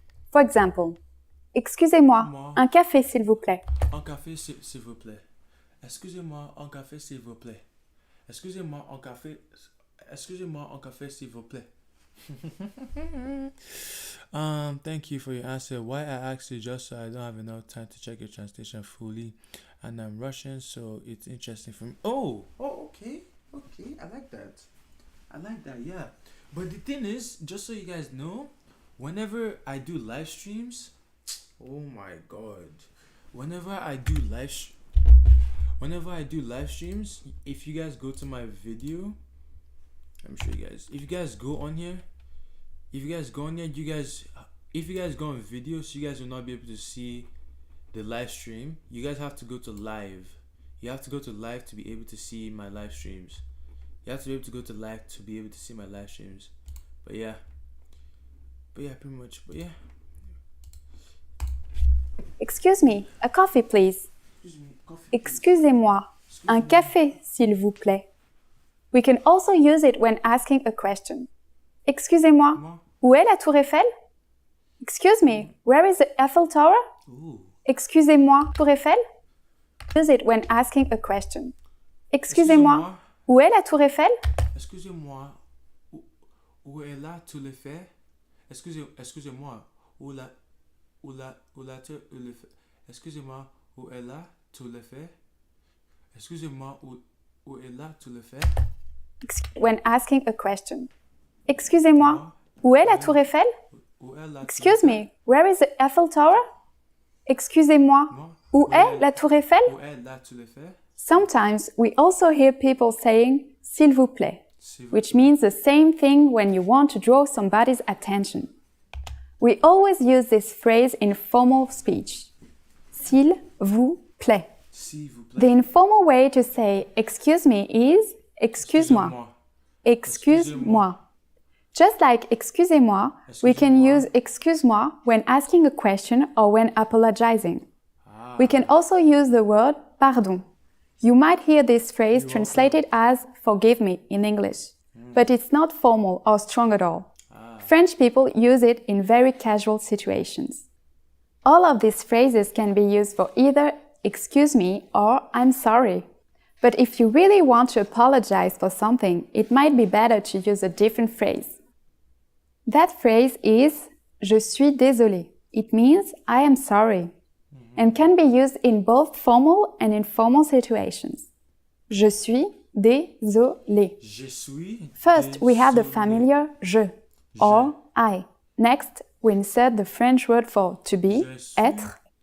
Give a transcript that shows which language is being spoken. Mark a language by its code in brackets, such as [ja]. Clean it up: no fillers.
[en] For example, [fr] excusez-moi, un café s'il vous plaît. Un café s'il vous plaît. Excusez-moi, un café s'il vous plaît. Excusez-moi, un café s'il vous plaît. [en] Thank you for your answer. Why I asked you just so I don't have enough time to check your translation fully, and I'm Russian, so it's interesting for me. Okay. I like that. Yeah. But the thing is, just so you guys know, whenever I do live streams, oh my god, whenever I do live streams, if you guys go to my video, let me show you guys. If you guys go on here, if you guys go on video, so you guys will not be able to see the live stream. You guys have to go to live. You have to go to live to be able to see my live streams. But yeah, pretty much. But yeah. Excuse me, a coffee please. [fr] Excusez-moi, un café s'il vous plaît. [en] We can also use it when asking a question. [fr] Excusez-moi, où est la Tour Eiffel? [en] Excuse me, where is the Eiffel Tower? Ooh. [fr] Excusez-moi, Tour Eiffel? Use it when asking a question. Excusez-moi, où est la Tour Eiffel? Excusez-moi, où est la Tour Eiffel? Excusez-moi, où la Tour Eiffel? Excusez-moi, où est la Tour Eiffel? Excusez-moi, où est la Tour Eiffel? [en] When asking a question. [fr] Excusez-moi, où est la Tour Eiffel? [en] Excuse me, where is the Eiffel Tower? [fr] Excusez-moi, où est la Tour Eiffel? [en] Sometimes we also hear people saying [fr] s'il vous plaît, [en] which means the same thing when you want to draw somebody's attention. We always use this phrase in formal speech. [fr] S'il vous plaît. [en] The informal way to say excuse me is excuse-moi. [fr] Excuse-moi. [en] Just like excusez-moi, we can use excuse-moi when asking a question or when apologizing. We can also use the word pardon. You might hear this phrase translated as forgive me in English, but it's not formal or strong at all. French people use it in very casual situations. All of these phrases can be used for either excuse me or I'm sorry. But if you really want to apologize for something, it might be better to use a different phrase. That phrase is [fr] je suis désolé. [en] It means I am sorry and can be used in both formal and informal situations. [fr] Je suis désolé. [en] First, we have the familiar je or I. Next, we insert the French word for to be, être.